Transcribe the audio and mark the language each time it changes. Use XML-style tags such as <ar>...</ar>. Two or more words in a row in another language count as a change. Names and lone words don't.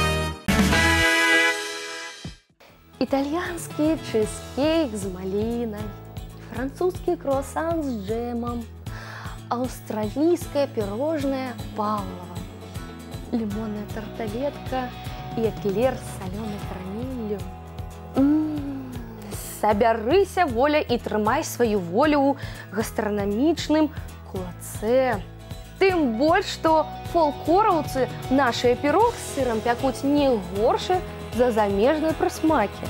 <ru>Итальянский чизкейк с малиной, французский круассан с джемом, австралийское пирожное Павлова, лимонная тарталетка и эклер с соленой карамелью.</ru> <be>Сабярыся, воля, і трымай сваю волю ў гастранамічным кулаце. Тым больш, што фолкораўцы нашыя пірог з сырам пякуць не горш за замежныя прысмакі.</be>